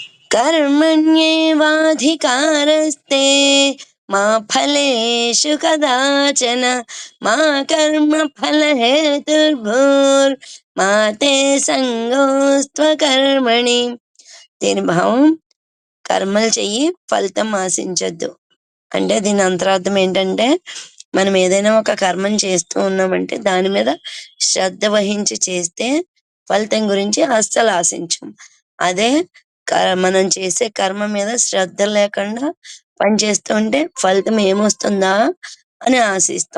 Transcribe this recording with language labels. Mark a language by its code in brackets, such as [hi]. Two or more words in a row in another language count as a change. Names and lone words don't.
[sa] कर्मण्येवाधिकारस्ते मा फलेषु कदाचन मा कर्मफलहेतुर्भूर्मा ते संगोऽस्त्वकर्मणि. [te] దీని భావం కర్మలు చెయ్యి, ఫలితం ఆశించద్దు. అంటే దీని అంతరార్థం ఏంటంటే, మనం ఏదైనా ఒక కర్మం చేస్తూ ఉన్నామంటే దాని మీద శ్రద్ధ వహించి చేస్తే ఫలితం గురించి అస్సలు ఆశించం. అదే మనం చేసే కర్మ మీద శ్రద్ధ లేకుండా పని చేస్తూ ఉంటే ఫలితం ఏమొస్తుందా అని ఆశిస్తాం.